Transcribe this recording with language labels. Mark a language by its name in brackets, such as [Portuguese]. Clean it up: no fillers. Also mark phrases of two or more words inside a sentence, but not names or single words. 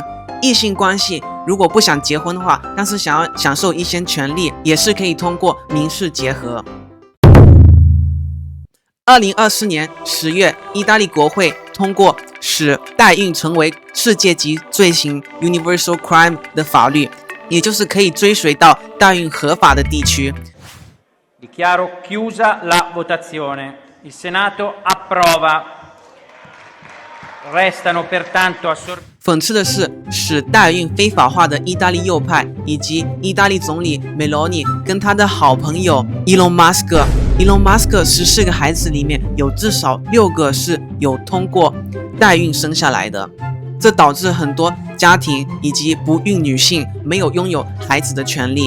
[Chinese] 异性关系如果不想结婚的话，但是想要享受一些权利，也是可以通过民事结合。2024年10月，意大利国会通过使代孕成为世界级罪行 [English] （Universal Crime） [Chinese] 的法律，也就是可以追随到代孕合法的地区。 [Italian] Dichiaro chiusa la votazione. Il Senato approva. Restano pertanto assorbiti. [Chinese] 讽刺的是，使代孕非法化的意大利右派以及意大利总理梅罗尼跟他的好朋友伊隆马斯克14个孩子里面有至少6个是有通过代孕生下来的，这导致很多家庭以及不孕女性没有拥有孩子的权利。